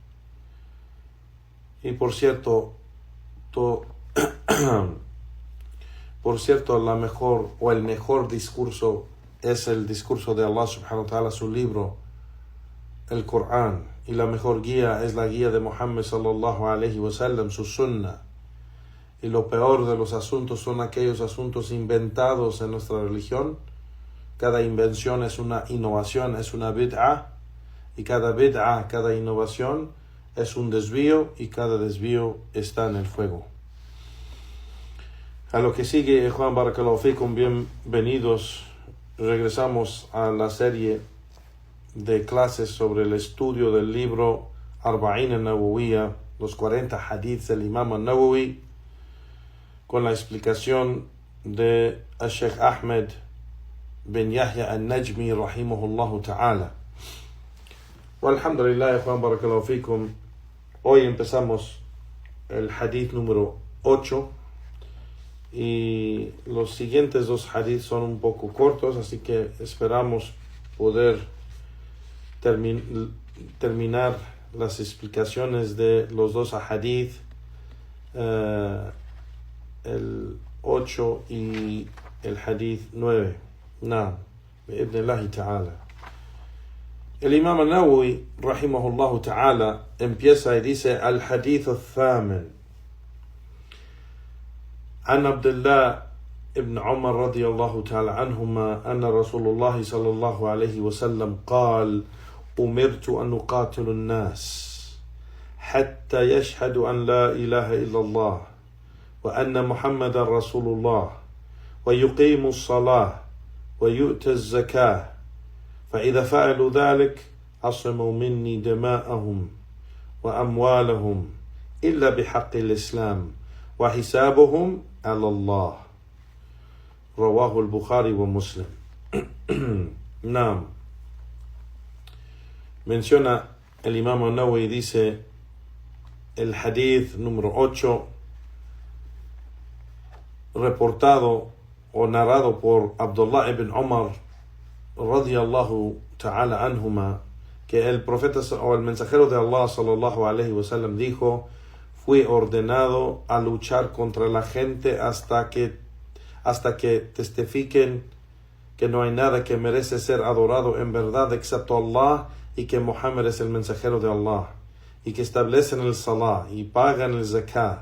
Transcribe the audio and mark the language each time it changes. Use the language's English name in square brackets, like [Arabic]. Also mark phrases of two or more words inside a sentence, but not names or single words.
[Spanish] Y por cierto, la mejor o el mejor discurso es el discurso de Allah [Arabic] سبحانه وتعالى, [Spanish] su libro, el Corán, y la mejor guía es la guía de Muhammad [Arabic] صلى الله عليه وسلم, [Spanish] su sunnah. Y lo peor de los asuntos son aquellos asuntos inventados en nuestra religión. Cada invención es una innovación, es una bid'ah, y cada bid'ah, cada innovación es un desvío, y cada desvío está en el fuego. A lo que sigue, Juan [Arabic] بارك الله فيكم, [Spanish] bienvenidos. Regresamos a la serie de clases sobre el estudio del libro Arba'in al-Nawawiyya, los 40 hadiths del Imam al-Nawawi, con la explicación de Sheikh Ahmed bin Yahya al-Najmi [Arabic] رحمه الله تعالى. [Spanish] Alhamdulillah, Juan [Arabic] بارك الله فيكم. [Spanish] Hoy empezamos el hadith número 8, y los siguientes dos hadiths son un poco cortos, así que esperamos poder terminar las explicaciones de los dos hadith, el 8 y el hadith 9. [Arabic] نعم، بإذن الله تعالى. [Spanish] El Imam al-Nawawi, [Arabic] رحمه الله تعالى, [Spanish] empieza y dice: [Arabic] الحديث الثامن. عن عبد الله ابن عمر رضي الله تعالى عنهما أن رسول الله صلى الله عليه وسلم قال أمرت أن أقاتل الناس حتى يشهدوا أن لا إله إلا الله وأن محمد رسول الله ويقيموا الصلاة ويؤتوا الزكاة فإذا فعلوا ذلك عصموا مني دماءهم وأموالهم إلا بحق الإسلام وحسابهم على الله. رواه البخاري ومسلم. Naam. [Spanish] Menciona el Imam An-Nawawi, dice el hadith número 8, reportado o narrado por Abdullah ibn Umar radiyallahu [Arabic] تعالى عنهما, [Spanish] que el profeta o el mensajero de Allah [Arabic] صلى الله عليه وسلم [Spanish] dijo: fui ordenado a luchar contra la gente hasta que testifiquen que no hay nada que merece ser adorado en verdad excepto Allah y que Muhammad es el mensajero de Allah, y que establecen el salah y pagan el zakah.